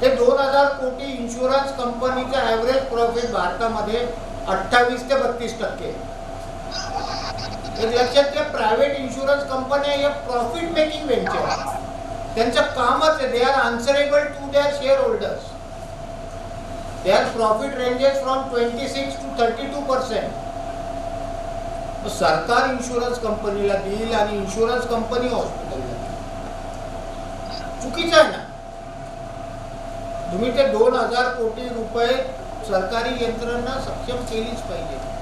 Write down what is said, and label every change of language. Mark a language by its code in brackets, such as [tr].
[mr] ते 2000 कोटी इन्शुरन्स कंपनीचं ॲव्हरेज प्रॉफिट भारतामध्ये 28 ते 32%. एक लक्षात घ्या, प्रायव्हेट इन्शुरन्स कंपन्या या प्रॉफिट मेकिंग व्हेंचर, त्यांचं कामच आहे. [en] They are answerable to their shareholders. Their profit ranges from 26 to 32%. [mr] सरकार इन्शुरन्स कंपनीला देईल आणि इन्शुरन्स कंपनी हॉस्पिटलला देईल. चुकीचं आहे ना? तुम्ही ते 2000 कोटी रुपये सरकारी यंत्रणा सक्षम केलीच पाहिजे.